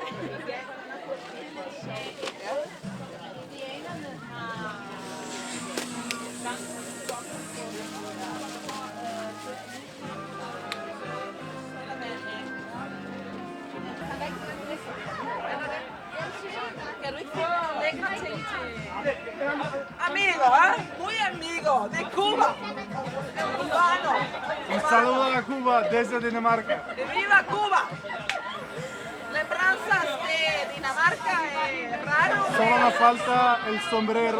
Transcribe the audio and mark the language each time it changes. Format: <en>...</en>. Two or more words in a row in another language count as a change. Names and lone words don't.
<da>Indianerne har... Kan du ikke få lækre ting til...</da> <es>Amigo, muy amigo, de Cuba. Cubano. Un saludo a Cuba desde Dinamarca. ¡Viva Cuba! Lembranzas de Dinamarca, raro. Solo me falta el sombrero.</es>